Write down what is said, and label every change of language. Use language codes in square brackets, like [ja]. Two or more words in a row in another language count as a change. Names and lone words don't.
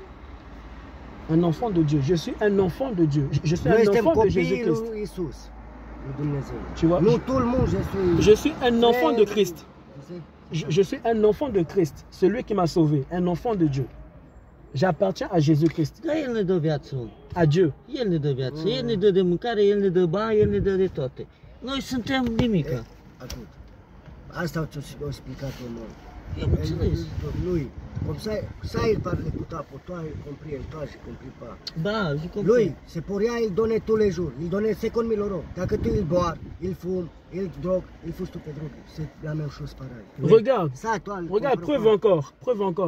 [fr] Un enfant de Dieu. Je suis un enfant de Dieu. Je suis un enfant de Jésus-Christ. Tu vois? Je suis un enfant de Christ. Je suis un enfant de Christ. Celui qui m'a sauvé. Un enfant de Dieu. J'appartiens à Jésus-Christ. [ro] El ne dă viață. [fr] À Dieu. [ro] El ne dă viață. El ne dă de mâncare, El ne dă bani, El ne dă de toate. Noi suntem nimica. Asta o explicat omul. Eu înțeles. [fr] Lui, comme ça il parlait tout à pour toi, il compris, et toi, j'ai compris pas. Da, je comprends. Lui, c'est pour rien, il donnait tous les jours. Il donnait 50 000 euros. Dacă tu il boit, il fume, il drogue, il fout tout drogue. C'est la même chose pareil. Regarde, ça, toi, regarde, preuve encore.